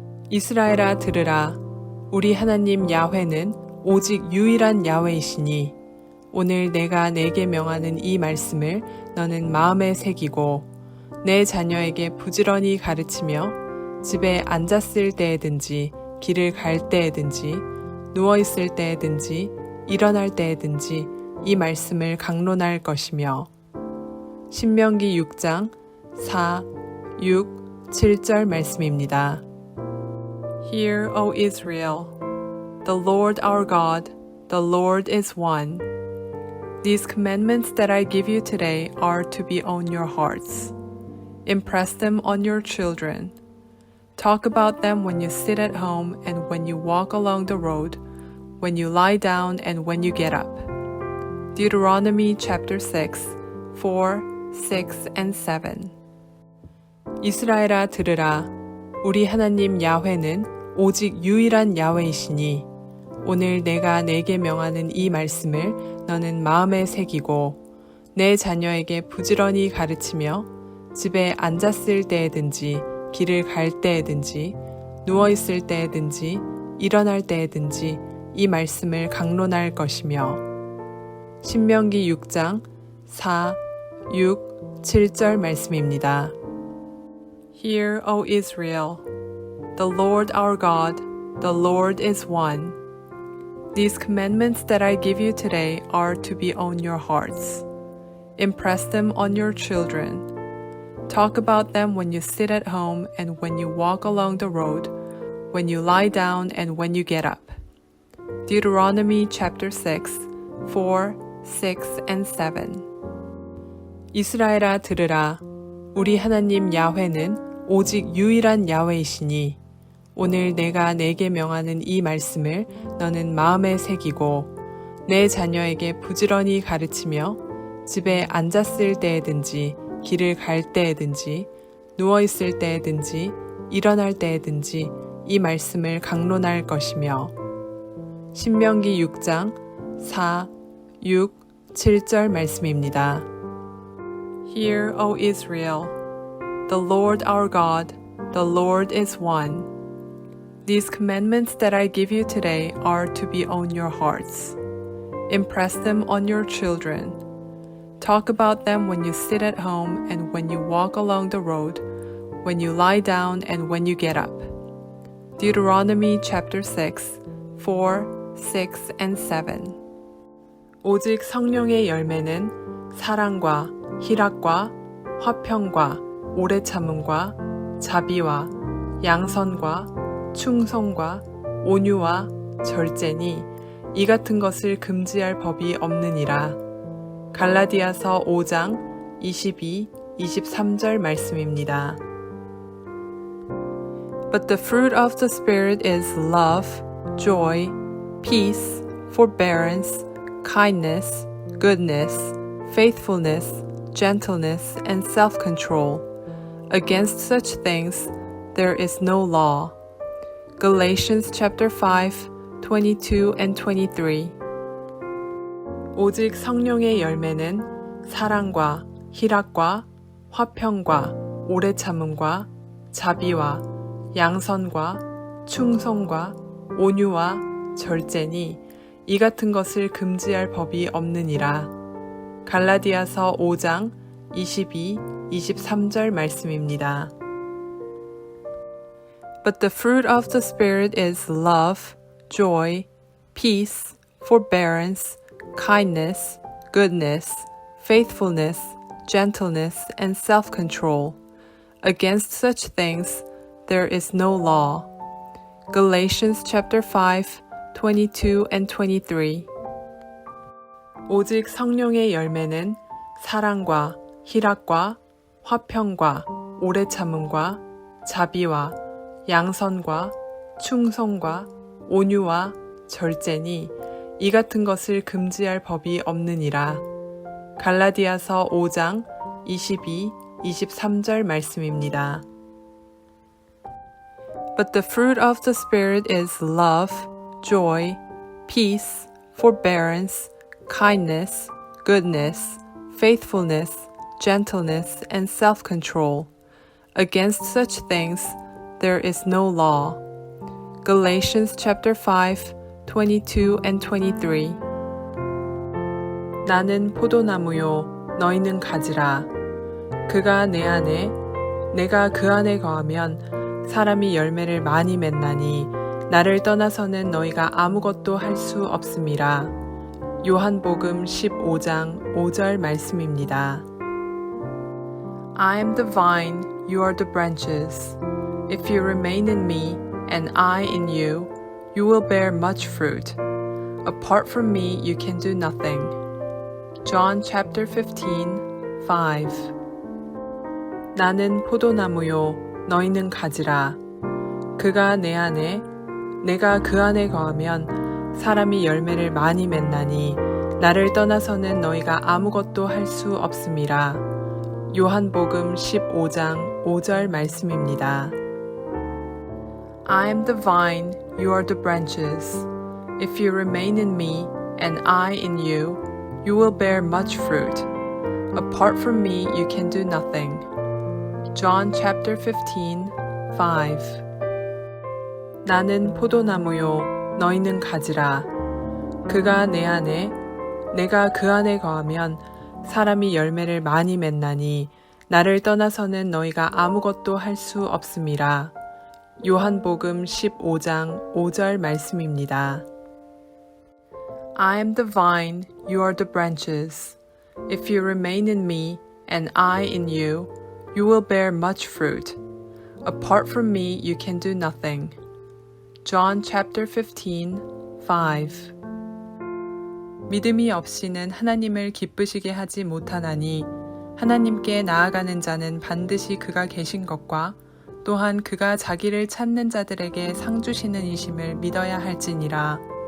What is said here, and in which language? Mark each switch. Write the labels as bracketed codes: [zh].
[ko] 이스라엘아 들으라. 우리 하나님 야훼는 오직 유일한 야훼이시니 오늘 내가 내게 명하는 이 말씀을 너는 마음에 새기고 내 자녀에게 부지런히 가르치며 집에 앉았을 때에든지 길을 갈 때에든지 누워있을 때에든지 일어날 때에든지 이 말씀을 강론할 것이며 신명기 6장 4, 6, 7절 말씀입니다. [en] Hear, O Israel, the Lord our God, the Lord is one. These commandments that I give you today are to be on your hearts. Impress them on your children. Talk about them when you sit at home and when you walk along the road, when you lie down and when you get up. Deuteronomy chapter 6, 4, 6, and 7. [ko] 이스라엘아 들으라. 우리 하나님 야훼는 오직 유일한 야훼이시니 오늘 내가 내게 명하는 이 말씀을 너는 마음에 새기고 내 자녀에게 부지런히 가르치며 집에 앉았을 때에든지 길을 갈 때에든지 누워있을 때에든지 일어날 때에든지 이 말씀을 강론할 것이며 신명기 6장 4, 6, 7절 말씀입니다. [en] Hear, O Israel, the Lord our God, the Lord is one. These commandments that I give you today are to be on your hearts. Impress them on your children. Talk about them when you sit at home and when you walk along the road, when you lie down and when you get up. Deuteronomy chapter 6, 4, 6, and 7. [ko] 이스라엘아 들으라. 우리 하나님 야훼는 오직 유일한 야훼이시니 오늘 내가 내게 명하는 이 말씀을 너는 마음에 새기고 내 자녀에게 부지런히 가르치며 집에 앉았을 때에든지 길을 갈 때에든지 누워있을 때에든지 일어날 때에든지 이 말씀을 강론할 것이며 신명기 6장 4, 6, 7절 말씀입니다. [en] Hear, O Israel, the Lord our God, the Lord is one. These commandments that I give you today are to be on your hearts. Impress them on your children. Talk about them when you sit at home and when you walk along the road, when you lie down and when you get up. Deuteronomy chapter 6, 4, 6, and 7. [ko] 오직 성령의 열매는 사랑과 희락과 화평과 오래 참음과 자비와 양선과 충성과 온유와 절제니 이 같은 것을 금지할 법이 없느니라. 갈라디아서 5장 22, 23절 말씀입니다. [en] But the fruit of the Spirit is love, joy, peace, forbearance, kindness, goodness, faithfulness, gentleness, and self-control. Against such things there is no law. Galatians chapter 5, 22 and 23. [ko] 오직 성령의 열매는 사랑과 희락과 화평과 오래 참음과 자비와 양선과 충성과 온유와 절제니 이 같은 것을 금지할 법이 없느니라. 갈라디아서 5장 22, 23절 말씀입니다. [en] But the fruit of the Spirit is love, joy, peace, forbearance, kindness, goodness, faithfulness, gentleness, and self-control. Against such things there is no law. Galatians chapter 5, 22 and 23. [ko] 오직 성령의 열매는 사랑과 희락과 화평과 오래 참음과 자비와 양선과 충성과 온유와 절제니 이 같은 것을 금지할 법이 없느니라. 갈라디아서 5장 22, 23절 말씀입니다. [en] But the fruit of the Spirit is love, joy, peace, forbearance, kindness, goodness, faithfulness, gentleness, and self-control. Against such things there is no law. Galatians chapter 5, 22 and 23. [ko] 나는 포도나무요, 너희는 가지라. 그가 내 안에, 내가 그 안에 거하면 사람이 열매를 많이 맺나니 나를 떠나서는 너희가 아무것도 할 수 없음이라. 요한복음 15장 5절 말씀입니다. [en] I am the vine, you are the branches. If you remain in me, and I in you, you will bear much fruit. Apart from me, you can do nothing. John chapter 15, 5. [ko] 나는 포도나무요, 너희는 가지라. 그가 내 안에, 내가 그 안에 거하면 사람이 열매를 많이 맺나니 나를 떠나서는 너희가 아무것도 할 수 없음이라. 요한복음 15장 5절 말씀입니다. [en] I am the vine, you are the branches. If you remain in me, and I in you, you will bear much fruit. Apart from me, you can do nothing. John chapter 15, 5. [ko] 나는 포도나무요, 너희는 가지라. 그가 내 안에, 내가 그 안에 거하면 사람이 열매를 많이 맺나니 나를 떠나서는 너희가 아무것도 할 수 없음이라. 요한복음 15장 5절 말씀입니다. [en] I am the vine, you are the branches. If you remain in me, and I in you, you will bear much fruit. Apart from me, you can do nothing. John chapter 15, 5. [ko] 믿음이 없이는 하나님을 기쁘시게 하지 못하나니 하나님께 나아가는 자는 반드시 그가 계신 것과 또한 그가 자기를 찾는 자들에게 상 주시는 이심을 믿어야 할지니라.